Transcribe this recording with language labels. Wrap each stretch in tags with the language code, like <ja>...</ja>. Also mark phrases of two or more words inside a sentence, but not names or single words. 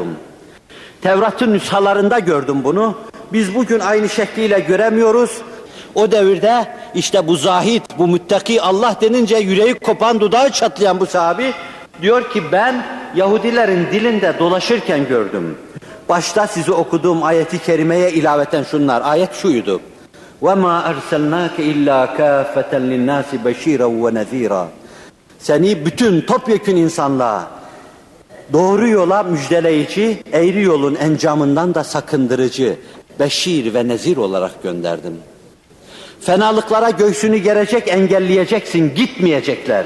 <tr>Tevrat'ın nüshalarında gördüm bunu. Biz bugün aynı şekliyle göremiyoruz. O devirde işte bu zahid, bu müttaki Allah denince yüreği kopan, dudağı çatlayan bu sahabi diyor ki ben Yahudilerin dilinde dolaşırken gördüm. Başta size okuduğum ayeti kerimeye ilaveten şunlar. Ayet şuydu.</tr> <ar>وَمَا أَرْسَلْنَاكَ إِلَّا كَافَةً لِلنَّاسِ بَشِيرًا وَنَذ۪يرًا</ar> <tr>Seni bütün topyekün insanlığa doğru yola müjdeleyici, eğri yolun encamından da sakındırıcı, beşir ve nezir olarak gönderdim. Fenalıklara göğsünü gerecek, engelleyeceksin, gitmeyecekler.</tr>